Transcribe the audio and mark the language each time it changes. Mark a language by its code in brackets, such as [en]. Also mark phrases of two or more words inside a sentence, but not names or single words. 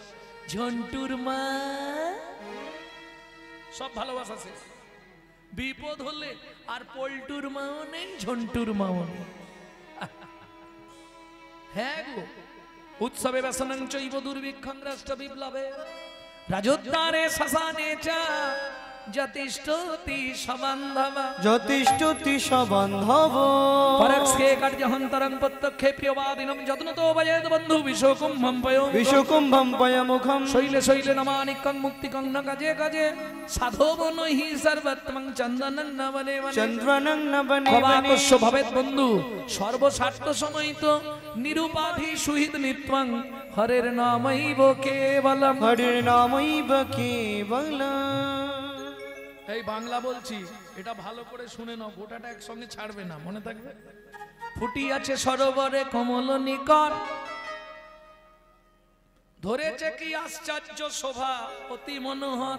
[bn] ঝন্টুর মা সব ভালোবাসা শেষ, বিপদ হলে আর পল্টুর মাও নেই, ঝন্টুর মাও নেই। হ্যাঁ গো, [sa] উৎসবে ব্যসনং চৈব দুর্ভিক্ষং রাষ্ট্র বিপ্লবে রাজোদ্ধারে শ্মশানে চা যতিষ্ঠতি সবান্ধব যতিষ্ঠতি সবান্ধব পরক্ষে কার্যহন্তরং প্রত্যক্ষে প্রিয়বাদিনম যত্নতো ভজেত বন্ধু বিশ্বকুম্ভম পয় বিশ্বকুম্ভম পয়মুখম শৈলে শৈলে নমানিকং মুক্তিকং ন গজে গজে সাধব নহি সর্বত্মং চন্দনং ন বনে বনে চন্দ্রনং ন বনে বনে কবাকস্য ভবেত বন্ধু সর্বস্বার্থ সময়িত নিরুপাধি সুহিত নিত্যং হরের নামৈব কেবলম হরির নামৈব কেবলম। [bn] এই বাংলা বলছি, এটা ভালো করে শুনে নাও, গোটাটা একসঙ্গে ছাড়বে না, মনে থাকবে। ফুটি আছে সরোবরে কমল নিকর, ধরেছে কি আশ্চর্য শোভা অতি মনোহর।